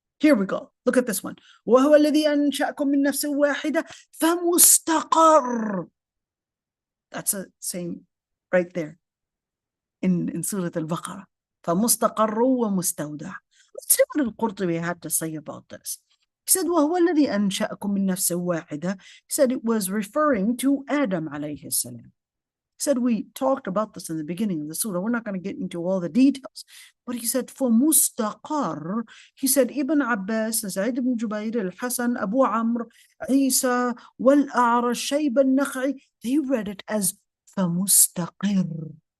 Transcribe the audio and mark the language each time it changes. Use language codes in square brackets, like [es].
[en] Here we go. Look at this one. [ar] وَهُوَ الَّذِي أَنْشَأَكُم مِّن نَّفْسٍ وَاحِدَةٍ فَمُسْتَقَرٌّ. [en] That's the same right there in Surah Al-Baqarah. [ar] فَمُسْتَقَرٌّ وَمُسْتَوْدَعٌ. [en] Let's see what al-Qurtubi had to say about this. He said, [ar] وَهُوَ الَّذِي أَنْشَأَكُم مِّن نَّفْسٍ وَاحِدَةٍ. [en] He said it was referring to Adam alayhi salam. He said we talked about this in the beginning of the surah. We're not going to get into all the details. But he said, for mustaqar, he said Ibn Abbas, Sa'id ibn Jubayr, Al-Hasan, Abu Amr, Isa, Wal-A'ra, Shayb al-Nakh'i, they read it as فَمُسْتَقِرٌ.